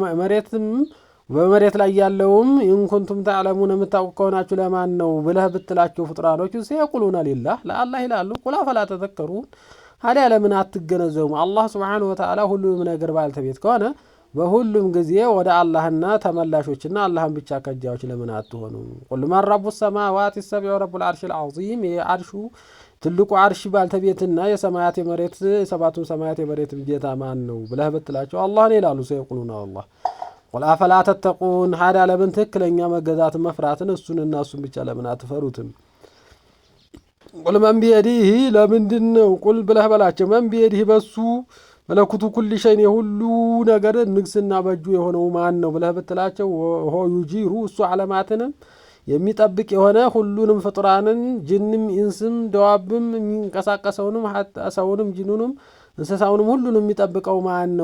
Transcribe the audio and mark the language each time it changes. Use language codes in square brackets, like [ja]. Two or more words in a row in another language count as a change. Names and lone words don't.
[am] በመሬት ላይ ያለውም [ar] إن كنتم تعلمون [am] የምታውቁ ከሆናችሁ ለማን ነው ብለህ ብትላቸው ፍጡራኖች ሲያቁሉና لله ለአላህ ይላሉ ቁላ [ar] فلا تذكرون [am] هذا ለምን አትገነዘቡም አላህ [ar] سبحانه وتعالى [am] ሁሉም ነገር ባልተቤት ከሆነ በሁሉም ጊዜ ወደ አላህና ተመላሾችና አላህን ብቻ ከጃዎች ለምን አትሆኑ [ar] قل من رب السماوات السبع ورب العرش العظيم [am] የአርሹ ትልቁ አርሽ ባልተቤትና የሰማያት የመሬት ሰባቱን ሰማያት የመሬት ጌታ ማን ነው ብለህ ብትላቸው አላህ ነው ይላሉ [ar] سيقولون الله قل افلا تتقون هذا [am] ለምን ትክክለኛ መገዛት መፍራትን እሱንና እሱን ብቻ ለምን አትፈሩትም [ar] قل من بيده [am] ለምንድነው قل ብለህ በላቸው [ar] من بيده [am] በሱ [ar] ملكوت كل شيء [am] የሁሉ ነገር ንግስና በእጁ የሆነው ማን ነው ብለህ ብትላቸው [ar] هو يجير [am] እሱ ዓለማትንም የሚጠብቅ የሆነ ሁሉንም ፍጡራንን ጅንም ኢንስም ደዋብም የሚንቀሳቀሰውንም ሰውንም ጅኑንም እንስሳውንም ሁሉንም የሚጠብቀው ማን ነው?